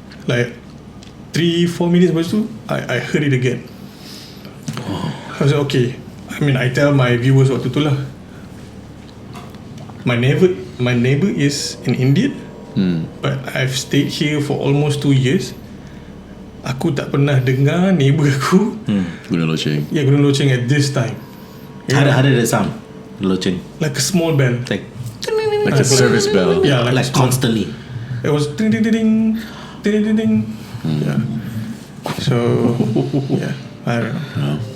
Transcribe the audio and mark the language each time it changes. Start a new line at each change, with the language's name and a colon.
English: Like 3-4 minutes
Malay: lepas tu,
English: I heard it again. I was like, okay. I mean, I tell my viewers
Malay: waktu tu lah.
English: My neighbor is an Indian, but I've stayed here for almost 2 years.
Malay: Aku tak pernah dengar neighbor aku Guna loceng. guna loceng at this time.
English: How did it sound? Loceng. Like a small bell. Like Like a service bell. Yeah, like constantly. It was ding ding ding ding ding ding. Yeah. So yeah, I don't know.